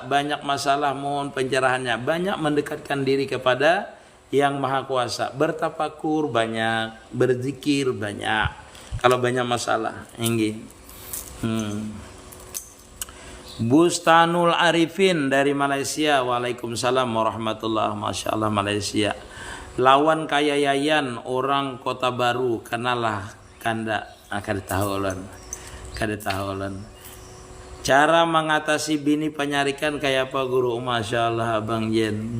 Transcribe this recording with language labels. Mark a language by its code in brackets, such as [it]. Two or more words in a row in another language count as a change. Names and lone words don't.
[id] Banyak masalah, mohon pencerahannya. Banyak mendekatkan diri kepada Yang Maha Kuasa. Bertafakur banyak, berzikir banyak. Kalau banyak masalah, ini. Bustanul Arifin dari Malaysia. [ar] Waalaikumsalam warahmatullahi. Masya Allah Malaysia. [bjn] Lawan kaya Yayan, orang Kota Baru, kenalah kanda. Kada tahulan. Cara mengatasi bini penyarikan kayak apa guru? [ar] Masya Allah Abang Jen.